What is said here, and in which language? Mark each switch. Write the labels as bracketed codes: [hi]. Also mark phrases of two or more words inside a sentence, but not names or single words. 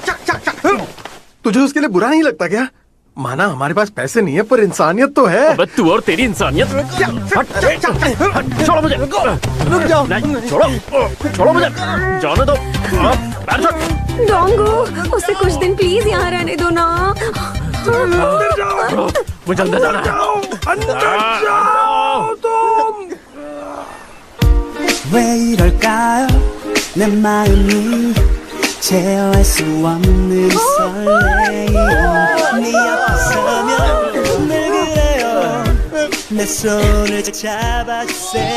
[hi] तुझे उसके लिए बुरा नहीं लगता क्या? माना हमारे पास पैसे नहीं है, पर इंसानियत तो है। अबे तू और तेरी इंसानियत। छोड़ो मुझे। रुक जाओ। नहीं, छोड़ो मुझे। जाने दो। डोंगू, उसे कुछ दिन प्लीज यहाँ रहने दो ना। मुझे अंदर जाना है। [ko] 왜 이럴까요? 내 마음이 제어할 수 없는 설레임. 네 앞에 서면 늘 그래요. 내 손을 잡아주세요.